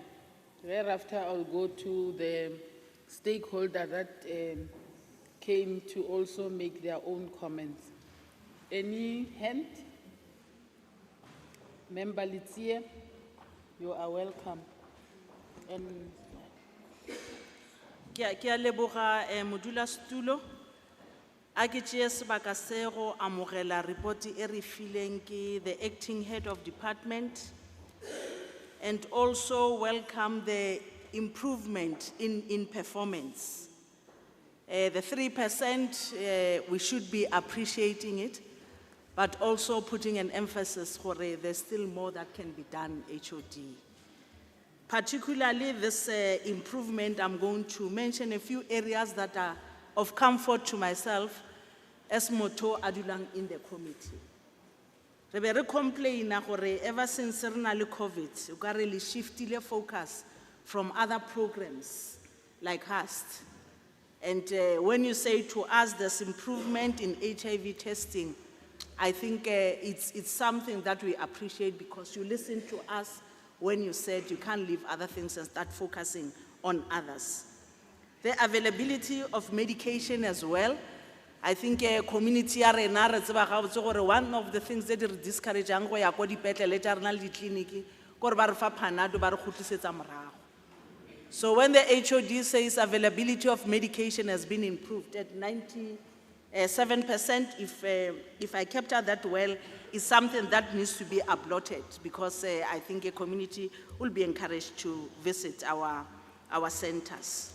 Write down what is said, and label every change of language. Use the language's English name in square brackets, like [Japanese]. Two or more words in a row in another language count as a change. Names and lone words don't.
[English] Thereafter, I'll go to the stakeholder that came to also make their own comments. Any hand? Member Litsie, you are welcome. And [Northern Sotho] Kia leboga modula stulo. A ke tšee sebaka se go amogela report e re fileng ke [English] the acting head of department, and also welcome the improvement in performance. The 3%, we should be appreciating it, but also putting an emphasis for there's still more that can be done, HOD. Particularly this improvement, I'm going to mention a few areas that are of comfort to myself as [Northern Sotho] Moto Adulang [English] in the committee. [Northern Sotho] Re be re complain gore [English] ever since [Northern Sotho] re na le COVID, o ka re le shiftile [English] focus from other programs like [Northern Sotho] HAST. [English] And when you say to us there's improvement in HIV testing, I think it's something that we appreciate, because you listened to us when you said you can't leave other things and start focusing on others. The availability of medication as well. I think community [Northern Sotho] arena re tseba ga botse gore [English] one of the things that [Northern Sotho] re discourageang go ya go dipetlele tsa rena le ditleliniki gore ba re fa phanado ba re khutlisetsa morago. [English] So when the HOD says availability of medication has been improved at 97%, if I capture that well, is something that needs to be applauded, because I think a community will be encouraged to visit our centers.